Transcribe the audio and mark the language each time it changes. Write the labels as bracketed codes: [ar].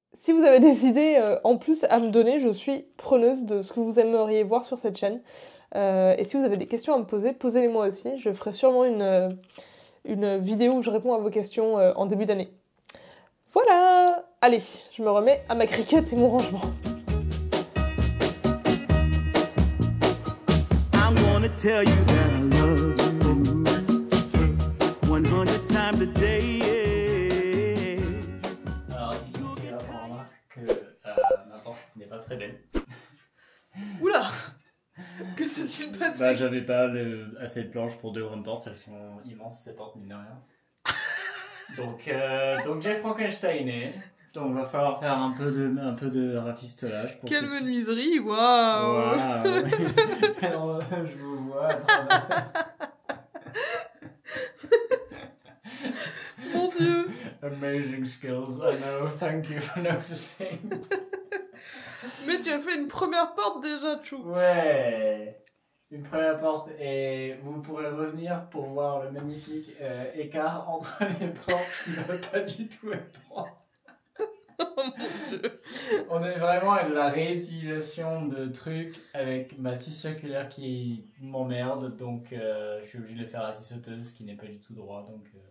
[fr] Si vous avez des idées en plus à me donner, je suis preneuse de ce que vous aimeriez voir sur cette chaîne. Et si vous avez des questions à me poser, posez-les moi aussi, je ferai sûrement une vidéo où je réponds à vos questions en début d'année. Voilà! Allez, je me remets à ma Cricut et mon rangement. [en] Tell you that I love you 100 times a day. [fr] Alors ici c'est là qu'on remarque que ma porte n'est pas très belle. Bah, j'avais pas assez de planches pour 2 grandes portes, elles sont immenses ces portes, mine de rien. Donc j'ai Frankensteiné. Donc va falloir faire un peu de rafistolage. Pour quelle menuiserie, waouh! Voilà, alors, je vous vois à travers. Mon Dieu! [en] Amazing skills, I know, thank you for noticing. [fr] Mais tu as fait une première porte déjà, Chou. Ouais, une première porte et vous pourrez revenir pour voir le magnifique écart entre les portes qui ne va pas du tout être droit. Oh mon Dieu! On est vraiment avec de la réutilisation de trucs avec ma scie circulaire qui m'emmerde, donc je suis obligé de le faire à la scie sauteuse, ce qui n'est pas du tout droit, donc...